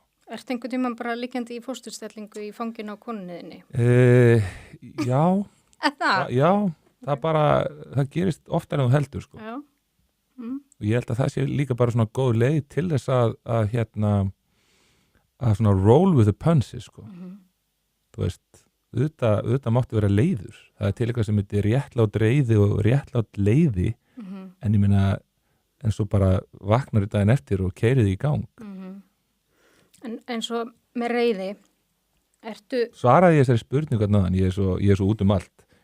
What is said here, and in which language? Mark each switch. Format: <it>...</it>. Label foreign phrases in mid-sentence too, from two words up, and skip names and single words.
<is>Ertu einhvern tímann bara liggjandi í fósturstellingu í fanginu á konunniðinni? Já. Það? Já, það gerist oftar en þú heldur, sko. Já. Og ég held að það sé líka bara svona góð leið til þess að svona</is> <en>roll with the punches</en> <is>sko. Þú veist, auðvitað máttu vera leiður. Það er til eitthvað sem heitir réttlátt reiði og réttlátt leiði en ég meina en svo bara vaknar í daginn eftir og keiriði í gang. En svo með reiði svaraði ég þessari spurningu að ég er svo út um allt.</is>